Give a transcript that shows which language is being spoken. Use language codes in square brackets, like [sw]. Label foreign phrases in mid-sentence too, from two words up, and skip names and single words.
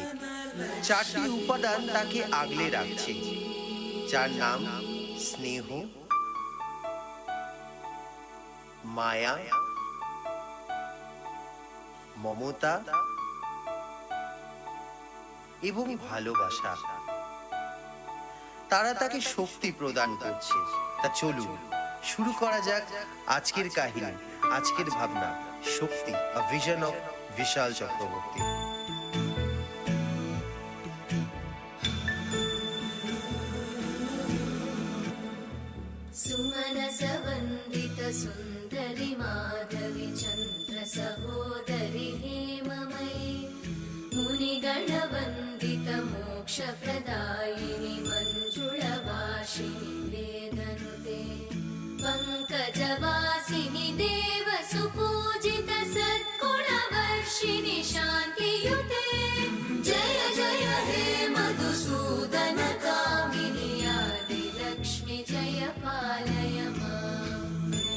[bn] চারটি উপাদান তাকে আগলে রাখছে, যার নাম স্নেহ, মায়া, মমতা এবং ভালোবাসা। তারা তাকে শক্তি প্রদান করছে। তা চলুন শুরু করা যাক আজকের কাহিনী, আজকের ভাবনা। [en] শক্তি, a vision of বিশাল চক্রবর্তী। [sa] सुमनस वन्दित सुन्दरि माधवि चन्द्र सहोदरि हेममयि मुनिगणवन्दित मोक्षप्रदायिनि मञ्जुळभाषिणि वेदनुते पङ्कजवासिनि देवसुपूजित सद्गुणवर्षिणि शान्तियुते जय जय हे मधुसूदन कामिनि आदिलक्ष्मि जय पालय माम्।